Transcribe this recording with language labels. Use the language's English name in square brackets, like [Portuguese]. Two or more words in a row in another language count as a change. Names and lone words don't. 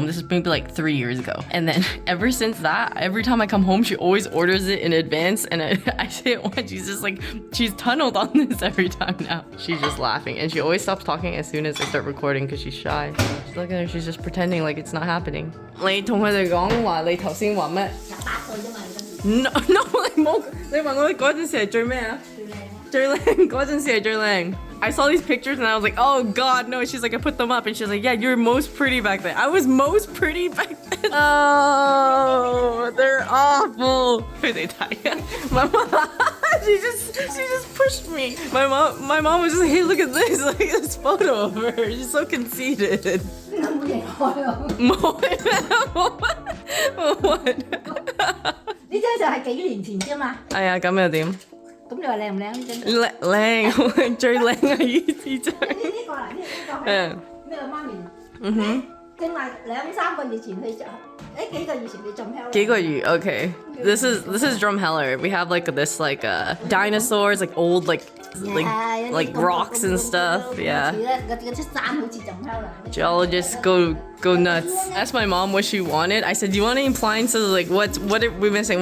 [English] This is maybe like 3 years ago. And then ever since that, every time I come home, she always orders it in advance. And I didn't want, she's tunneled on this every time now. She's just laughing, and she always stops talking as soon as I start recording because she's shy. She's looking at her, she's just pretending like it's not happening. [Cantonese] 你同佢哋講話，你頭先話咩？18歲啫嘛，你 [English] No, no， [Cantonese] 你冇，你問我嗰陣時係最咩啊？最靚嗰陣時係最靚。 [English] I saw these pictures and I was like, oh God, no. She's like, I put them up and she's like, yeah, you're most pretty back then. I was most pretty back then. Oh, they're awful. My mom, she just pushed me. My mom was just like, hey, look at this, like this photo of her. She's so conceited. What? [Cantonese] 呢張就係幾年前啫嘛。係啊，咁又點？咁你話靚唔靚呢張？靚，最靚係呢張。呢個啦，呢個係呢個媽咪。嗯哼。正話2-3個月前你就，幾個月前你仲 Heller。幾個月 [English] ，okay. This is Drumheller. We have like this like dinosaurs, like old like rocks and stuff. Yeah. Geologists go nuts. Asked my mom what she wanted. I said, do you want any appliances? Like what are we missing?